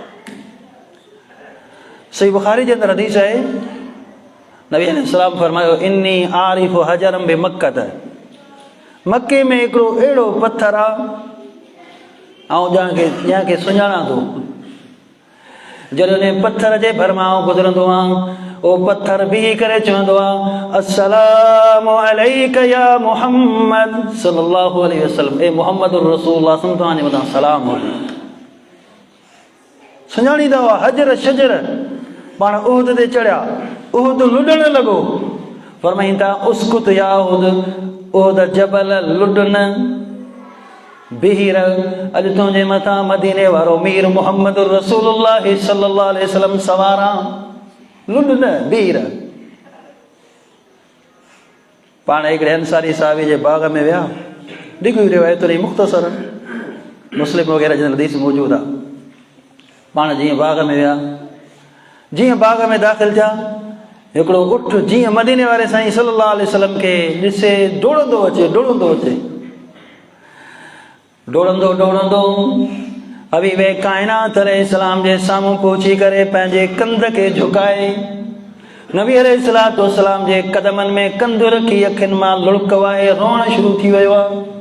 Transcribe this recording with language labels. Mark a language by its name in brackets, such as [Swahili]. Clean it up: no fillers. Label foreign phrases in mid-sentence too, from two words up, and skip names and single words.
[Sindhi] सही बुखारी जे अंदरि हदीस आहे, नबी अलैहिस्सलाम फरमायो, [Arabic] إني عارف حجرا بمكة, [Sindhi] मके में हिकिड़ो अहिड़ो पत्थर आहे ऐं जंहिंखे सुञाणा थो। जॾहिं पत्थर जे भरमां गुज़रंदो आहे, उहो पत्थर बीह करे चवंदो आहे, [Arabic] السلام عليك يا محمد صلى الله عليه وسلم, [Sindhi] ए मुहम्मद रसूलुल्लाह तव्हांजे मथां सलाम हो। सुञाणींदा हुआ [Arabic] حجر شجر. [Sindhi] पाण उहद ते चढ़िया, उहद लुॾण लॻो, फरमाईनि था [Arabic] اسكت يا أحد [Sindhi] जबल लुॾन बीह रह, अॼु तुंहिंजे मथां मदीने वारो मीर मुहम्मद रसूलुल्लाह [Arabic] صلى الله عليه وسلم [Sindhi] सवार आहे, लुॾ न बीह रह। पाण हिकिड़े अंसारी साहबी जे बाग़ में विया, ॾिघी रिवायत रही मुख़्तसर, मुस्लिम वग़ैरह जे हदीस मौजूदु आहे। पाण जीअं बाग़ में विया, जीअं बाग़ में दाख़िल थिया, हिकिड़ो उठ जीअं मदीने वारे साईं [Arabic] صلى الله عليه وسلم [Sindhi] खे ॾिसे डोड़ंदो अचे, डोड़ंदो अचे, डोड़ंदो डोड़ंदो हबीबे काइनात अलैहिस्सलाम जे साम्हूं पहुची करे पंहिंजे कंध खे झुकाए नबी [Arabic] عليه الصلاة والسلام [Sindhi] जे कदमनि में कंधु रखी अखियुनि मां लुड़क वाए रोअण शुरू थी वियो आहे।